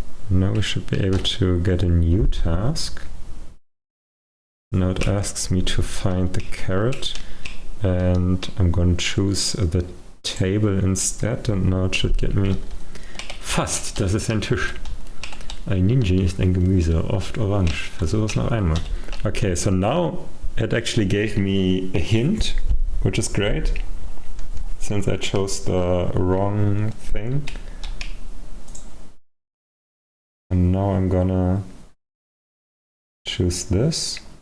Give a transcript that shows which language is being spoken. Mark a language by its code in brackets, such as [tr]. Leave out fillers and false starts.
[en] Now we should be able to get a new task. Now it asks me to find the carrot, and I'm going to choose the table instead, and now it should get me fast. [de] Das ist ein Tisch. Ein Ninja ist ein Gemüse, oft orange. Versuch es noch einmal. [en] Okay, so now it actually gave me a hint, which is great, since I chose the wrong thing. And now I'm gonna choose this.